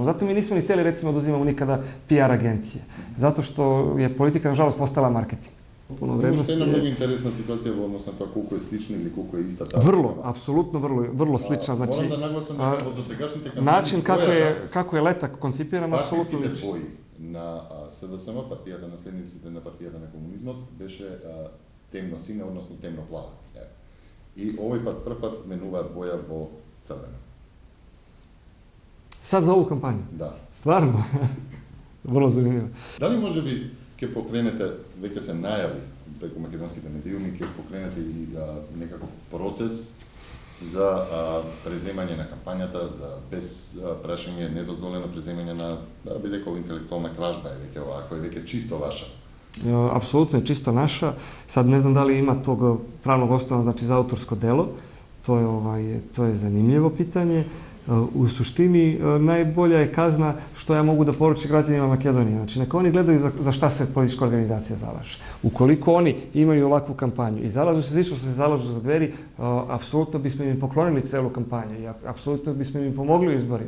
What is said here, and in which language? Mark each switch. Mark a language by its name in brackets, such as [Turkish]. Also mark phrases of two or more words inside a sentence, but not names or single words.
[Serbian] Zato mi nismo ni hteli, recimo, da uzimamo nikada PR agencije. Zato što je politika, nažalost, postala marketing. Što je mnogo interesna situacija u odnosu na to koliko je slična ili koliko je ista ta... Vrlo, apsolutno vrlo slična. Znači, moram da naglasim da od dosegашните kampanje... Način kako je letak koncipiran, apsolutno liči. [Macedonian] Партиските бои на СДСМ, партијата наследниците на партијата на комунизмот, беше темно сине, односно темно плава. И овој пат прв пат менуваат боја во црвено. [Serbian] Sad za ovu kampanju? [Macedonian] Да. [Serbian] Stvarno? Vrlo zanimljivo. [Macedonian] Дали може би ќе покренете, веќе се најави преку македонските медиуми, ќе покренете и некаков процес за преземање на кампањата, за без прашање, недозволено преземање на, би рекол, интелектуална кражба е веќе ова, ако е веќе чисто ваша? [Serbian] Apsolutno je čisto naša. Sad ne znam da li ima tog pravnog osnova, znači za autorsko delo. To je zanimljivo pitanje. U suštini najbolja je kazna što ja mogu da poručim građanima Makedonije. Znači, neka oni gledaju za šta se politička organizacija zalaže. Ukoliko oni imaju ovakvu kampanju i zalažu se, što se zalažu za Dveri, apsolutno bismo im poklonili celu kampanju i apsolutno bismo im pomogli u izborima.